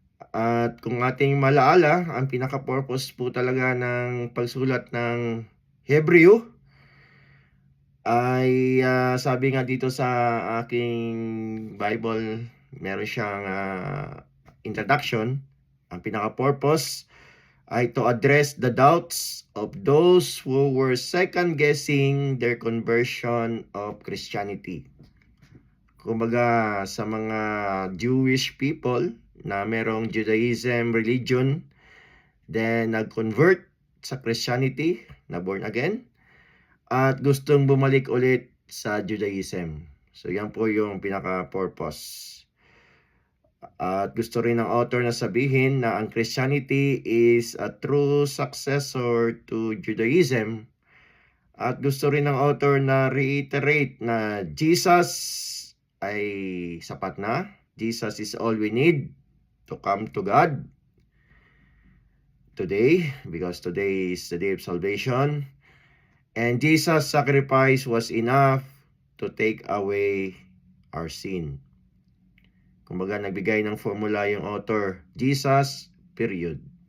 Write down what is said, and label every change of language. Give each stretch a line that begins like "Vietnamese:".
Filipino: At kung ating malaala, ang pinaka-purpose po talaga ng pagsulat ng Hebreo ay sabi nga dito sa aking Bible, meron siyang introduction. Ang pinaka-purpose ay
English: to address the doubts of those who were second-guessing their conversion of Christianity.
Filipino: Kumbaga, sa mga Jewish people na merong Judaism religion, then nag-convert sa Christianity, na born again, at gustong bumalik ulit sa Judaism. So, yan po yung pinaka-purpose. At gusto rin ng author na sabihin na ang Christianity
English: is a true successor to Judaism.
Filipino: At gusto rin ng author na reiterate na Jesus ay sapat na.
English: Jesus is all we need to come to God today, because today is the day of salvation. And Jesus' sacrifice was enough to take away our sin.
Filipino: Kumbaga, nagbigay ng formula yung author, Jesus, period.